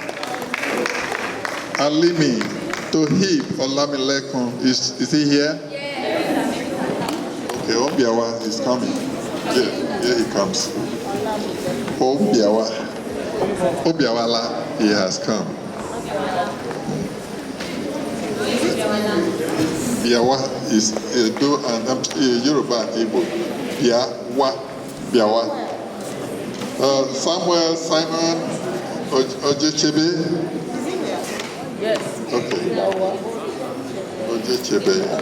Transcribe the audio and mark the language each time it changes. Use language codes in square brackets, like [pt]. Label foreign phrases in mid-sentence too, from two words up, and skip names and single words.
[en] Alimi Tohib Olamilekon. Is he here? Okay, Obiawa is coming. Here he comes. Obiawala, he has come. Biawa is Edo and Yoruba and Igbo. Biawa. Samuel Simon Ojechebe. Yes. Okay. Ojechebe.